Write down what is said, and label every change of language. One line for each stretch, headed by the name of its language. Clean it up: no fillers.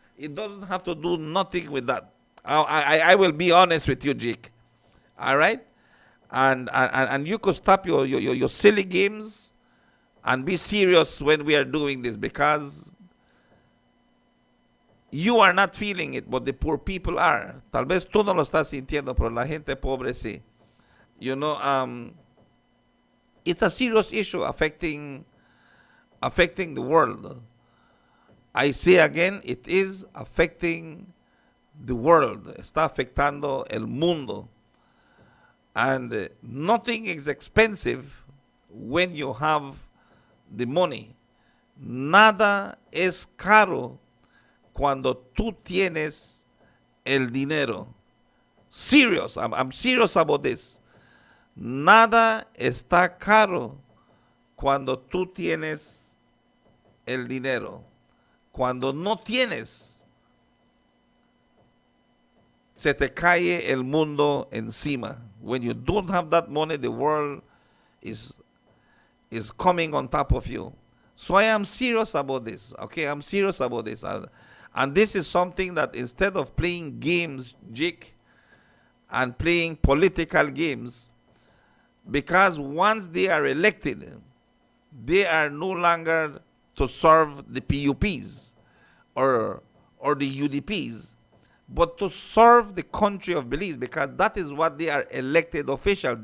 English: It doesn't have to do nothing with that. I will be honest with you, Jake. All right? And you could stop your silly games and be serious when we are doing this, because you are not feeling it, but the poor people are.
Spanish: Tal vez tú no lo estás sintiendo, pero la gente pobre sí.
English: You know, it's a serious issue affecting the world. I say again, it is affecting the world.
Spanish: Está afectando el mundo.
English: And nothing is expensive when you have the money.
Spanish: Nada es caro cuando tú tienes el dinero.
English: Serious, I'm serious about this.
Spanish: Nada está caro cuando tú tienes el dinero. Cuando no tienes, se te cae el mundo encima.
English: When you don't have that money, the world is coming on top of you. So I am serious about this. Okay, I'm serious about this. And this is something that instead of playing games, Jake, and playing political games, because once they are elected, they are no longer to serve the PUPs or the UDPs, but to serve the country of Belize, because that is what they are elected officials.